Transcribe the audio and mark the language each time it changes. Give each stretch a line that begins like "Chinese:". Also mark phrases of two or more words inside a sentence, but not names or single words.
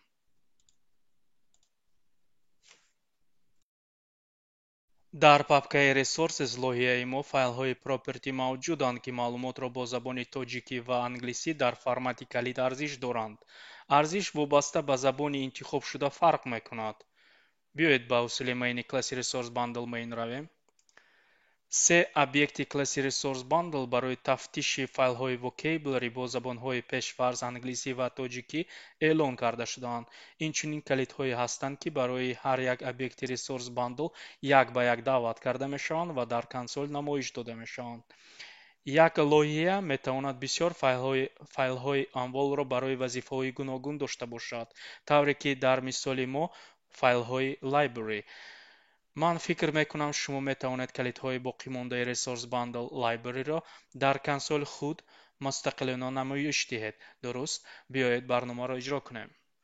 Tajik: дар папкаи resources лоиҳаи мо файлҳои property мавҷуданд, ки маълумотро бо забони тоҷикӣ ва англисӣ дар формати калидарзиш доранд. арзиш вобаста ба забони интихобшуда фарқ мекунад. биёед ба усули мейни класси
English: resource bundle main
Tajik: равем. се объекти класси
English: resource bundle
Tajik: барои тафтиши файлҳои vocabulary бо забонҳои пешфарз англисӣ ва тоҷикӣ эълон карда шудаанд. инчунин калидҳое ҳастанд, ки барои ҳар як объекти
English: resource bundle
Tajik: як ба як даъват карда мешаванд ва дар консол намоиш дода мешаванд. як лоиҳа метавонад бисёр файлҳои амволро барои вазифаҳои гуногун дошта бошад, тавре ки дар мисоли мо файлҳои library. ман фикр мекунам шумо метавонед калидҳои боқимондаи
English: resource bundle library-
Tajik: ро дар консоли худ мустақилона намоиш диҳед. дуруст? биёед барномаро иҷро кунем.